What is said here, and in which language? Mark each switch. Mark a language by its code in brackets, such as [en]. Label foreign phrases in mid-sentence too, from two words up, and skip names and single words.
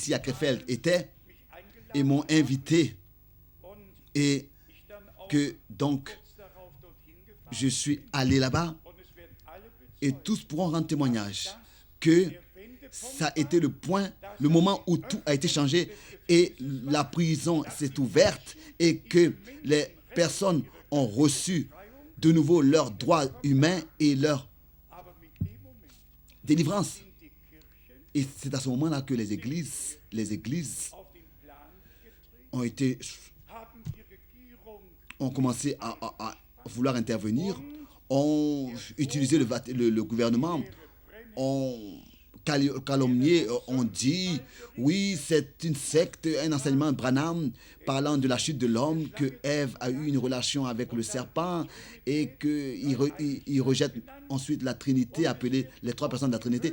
[fr] à Krefeld étaient et m'ont invité et que donc je suis allé là-bas et tous pourront rendre témoignage que ça a été le moment où tout a été changé et la prison s'est ouverte et que les personnes ont reçu de nouveau leurs droits humains et leur délivrance. [de] sind die Kirchen [fr] Et c'est à ce moment-là que les églises [de] auf den Plan getreten, [fr] ont été, [de] haben die Regierung [fr] ont commencé à vouloir intervenir, ont utilisé le gouvernement, ont calomnié, ont dit, oui, c'est une secte, un enseignement Branham parlant de la chute de l'homme, que Ève a eu une relation avec le serpent et qu'il rejette ensuite la Trinité, appelée les trois personnes de la Trinité.